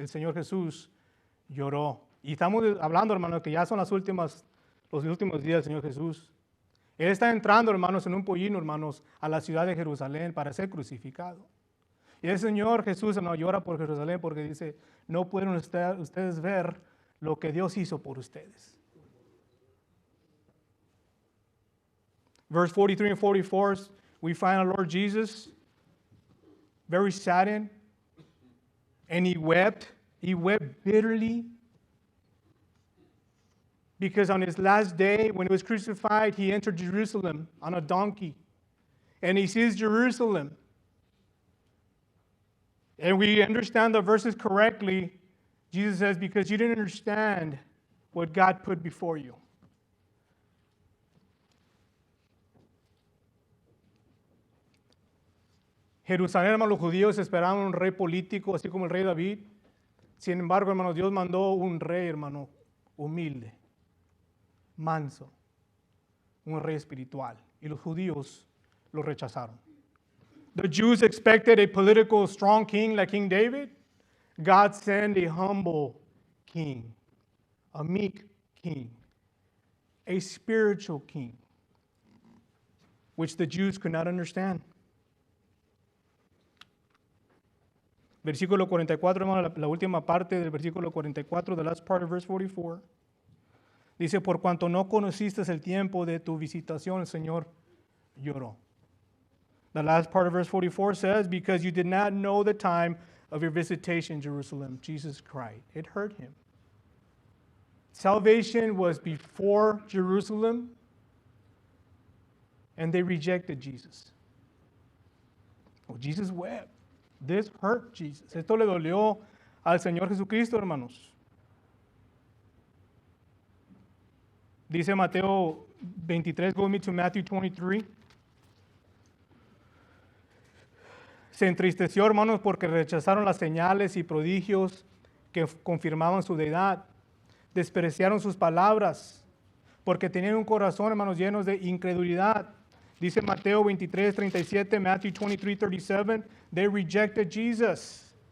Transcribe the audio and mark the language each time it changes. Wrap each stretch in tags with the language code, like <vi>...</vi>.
<es>El Señor Jesús lloró. Y estamos hablando, hermanos, que ya son los últimos días del Señor Jesús. Él está entrando, hermanos, en un pollino, hermanos, a la ciudad de Jerusalén para ser crucificado. Y el Señor Jesús, hermano, llora por Jerusalén porque dice, no pueden ustedes ver lo que Dios hizo por ustedes.</es> <en>Verse 43 and 44, we find our Lord Jesus very saddened, and he wept bitterly, because on his last day, when he was crucified, he entered Jerusalem on a donkey, and he sees Jerusalem. And we understand the verses correctly. Jesus says, because you didn't understand what God put before you.</en> <es>Jerusalén, hermanos, los judíos esperaban un rey político, así como el rey David. Sin embargo, hermanos, Dios mandó un rey, hermano, humilde, manso, un rey espiritual. Y los judíos lo rechazaron.</es> <en>The Jews expected a political strong king like King David. God sent a humble king, a meek king, a spiritual king, which the Jews could not understand.</en> <es>Versículo 44, hermano, la última parte del versículo 44,</es> <en>the last part of verse 44.</en> <es>Dice, por cuanto no conociste el tiempo de tu visitación, el Señor lloró.</es> <en>The last part of verse 44 says, because you did not know the time of your visitation in Jerusalem, Jesus cried. It hurt him. Salvation was before Jerusalem, and they rejected Jesus. Well, Jesus wept. This hurt Jesus.</en> <es>Esto le dolió al Señor Jesucristo, hermanos. Dice Mateo 23,</es> <en>go with me to Matthew 23.</en> <es>Se entristeció, hermanos, porque rechazaron las señales y prodigios que confirmaban su deidad. Despreciaron sus palabras, porque tenían un corazón, hermanos, llenos de incredulidad. Dice Mateo 23, 37,</es> <en>Matthew 23, 37, they rejected Jesus.</en>